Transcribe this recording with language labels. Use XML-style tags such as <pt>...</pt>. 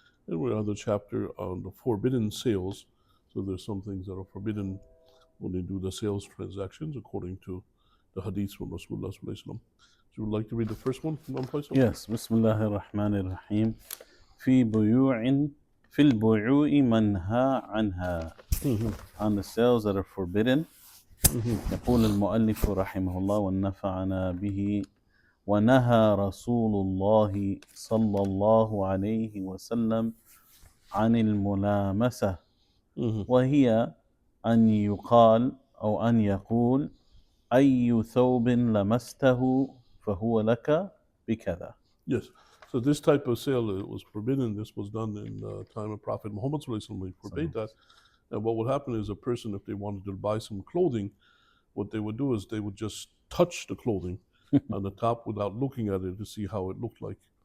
<en>And we're on the chapter on the forbidden sales. So there's some things that are forbidden when they do the sales transactions according to the hadiths from Rasulullah sallallahu alaihi wasallam. So you would like to read the first one from Faisal?</en> <ar>Yes. Bismillah ar-Rahman ar-Rahim. في البيوع منهى عنها.</ar> <en>On the sales that are forbidden.</en> <ar>يقول المؤلف رحمه الله ونفعنا به ونهى رسول الله صلى الله عليه وسلم عن الملامسة وهي أن يقال أو أن يقول أي ثوب لمسته فهو لك بكذا.</ar> <en>Yes. So this type of sale was forbidden. This was done in the time of Prophet Muhammad sallallahu alaihi wasallam. He forbade that. And what would happen is a person, if they wanted to buy some clothing, what they would do is they would just touch the clothing on the top without looking at it to see how it looked like.</en>